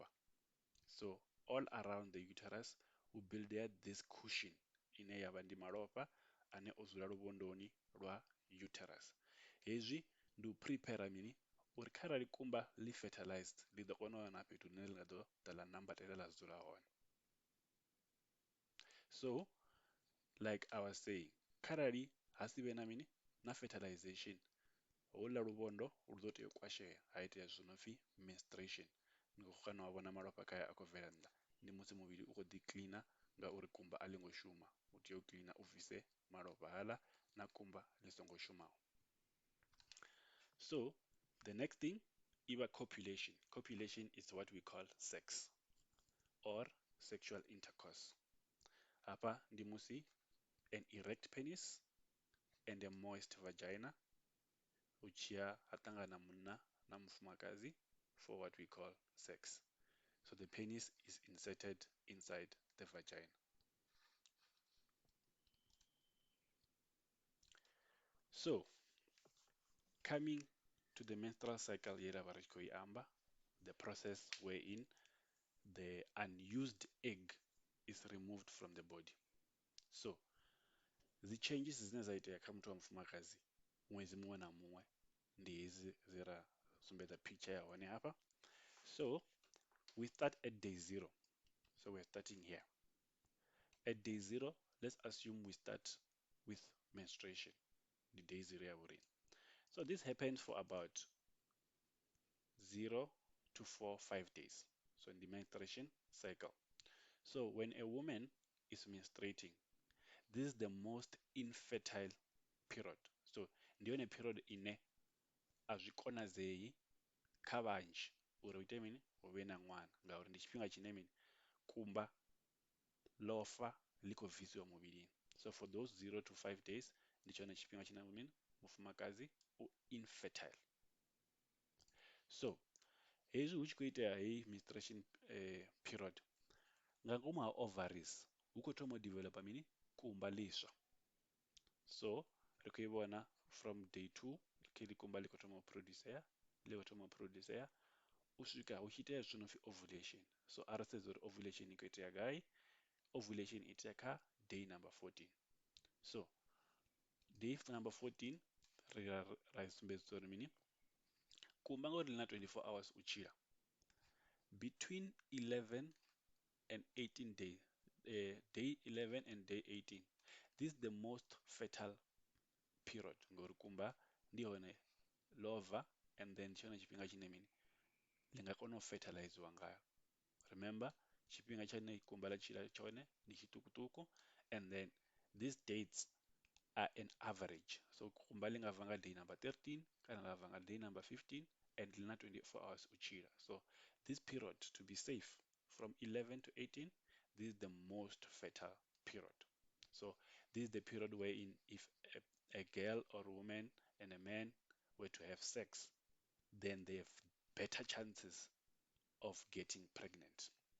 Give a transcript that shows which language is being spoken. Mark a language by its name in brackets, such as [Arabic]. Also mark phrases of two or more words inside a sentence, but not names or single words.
[English] So all around the uterus we build there this cushion [Venda] ine yavha ndi malofha ane o dzula luvhondoni lwa [English] uterus. [Venda] Hezwi ndi u prepare mini uri kharali kumba ḽi fertilized ḽi ḓo kona u wana fhethu hune ḽi nga ḓo ḓa ḽa nambatela ḽa dzula hone. [English] So like I was saying, [Venda] kharali ha si vhe na mini na fertilization, houḽa luvhondo lu ḓo tea u kwashea ha itea zwithu no pfi menstruation. Ni khou kona u vhona malofha kaya a khou bvela nnḓa, ndi musi muvhili u khou ḓi cleaner ngauri kumba a ḽi ngo shuma. U tea u cleaner u bvise malofha haḽa na kumba ḽi songo shumaho. [English] So the next thing ivha copulation. Copulation is what we call sex or sexual intercourse. [Venda] Hafha ndi musi [English] an erect penis and a moist vagina [Venda] hu tshiya ha ṱangana munna na mufumakadzi [English] for what we call sex. So the penis is inserted inside the vagina. So coming to the menstrual cycle [Venda] ye ra vha ri tshi khou i amba, [English] the process wherein the unused egg is removed from the body. So the changes [Venda] dzine dza itea kha muthu wa mufumakadzi ṅwedzi muṅwe na muṅwe ndi hezi dze ra sumbedza picture ya hone hafha. [English] So we start at day 0. So we're starting here. At day 0, let's assume we start with menstruation. The day 0 [Venda] ya vhuria. [English] So this happens for about 0 to 4, 5 days. So in the menstruation cycle. So when a woman is menstruating, this is the most infertile period. [Venda] So ndi yone period ine a zwi konadzei kha vhanzhi uri hu ite mini hu vhe na ṅwana, ngauri ndi tshifhinga tshine mini kumba ḽo fa ḽi khou bvisiwa muvhilini. So for those 0 to 5 days ndi tshone tshifhinga tshine mini mufumakadzi u infertile. So hezwi hu tshi khou itea heyi menstruation period, nga ngomu ha ovaries hu khou thoma u developer mini kumba ḽiswa. So ri khou i vhona [English] from day 2 [Venda] ḽi kumba ḽi khou thoma u producea, ḽi khou thoma u producea u swika hu tshi itea zwithu no pfi ovulation. So ara sedza uri ovulation i khou itea gai, ovulation i itea kha [English] day number 14. [Venda] So [English] day number 14 [Venda] ra sumbedzisa uri mini kumba ngauri ḽi na 24 hours u tshila, [English] between 11 and 18 days, day 11 and day 18, this is the most fertile period [Venda] ngori kumba ndi hone lova, [English] and then [Venda] tshone tshifhinga tshine mini ḽi nga kona u fertilizewa ngayo. Remember tshifhinga tshine kumba ḽa tshila tshone ndi tshiṱukuṱuku, [English] and then these dates are an average. [Venda] So kumba ḽi nga bva nga [English] day number 13 [Venda] kana ḽa bva nga [English] day number 15, [Venda] and ḽi na 24 hours u tshila. [English] So this period, to be safe, from 11 to 18, this is the most fertile period. So this is the period wherein if a girl or a woman and a man were to have sex, then they have better chances of getting pregnant.